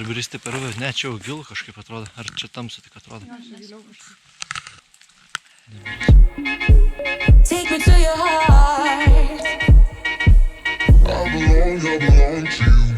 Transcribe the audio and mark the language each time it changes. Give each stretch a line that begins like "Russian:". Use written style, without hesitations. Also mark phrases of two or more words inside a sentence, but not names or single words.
Lithuanian: bristi per upę, ne, čia jau gilu kažkaip atrodo, ar čia tamsu tik atrodo.
English: Take me to your heart. I belong to you.